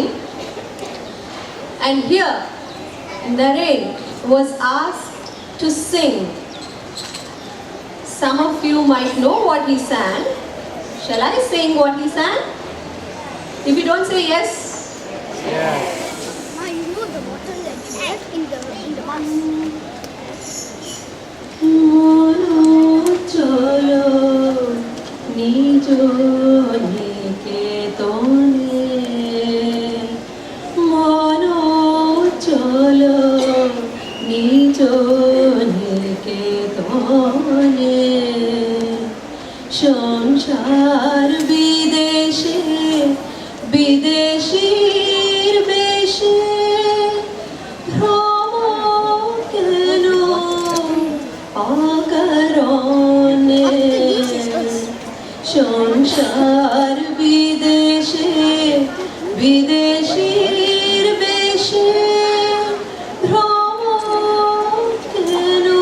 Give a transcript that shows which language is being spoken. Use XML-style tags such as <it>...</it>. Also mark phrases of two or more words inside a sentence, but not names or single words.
<en>And here Naren was asked to sing. Some of you might know what he sang. Shall I sing what he sang? If you don't say yes. Yes. You know the bottle that you have in the bus.</en> <bn>মন চলো নিজ নিকেতনে. মন চলো নিজ নিকেতনে. Shon সংসার বিদেশে বিদেশীর বেশে ভ্রম কেন অকারণে সংসার বিদেশে বিদেশীর বেশে ভ্রম কেন</bn>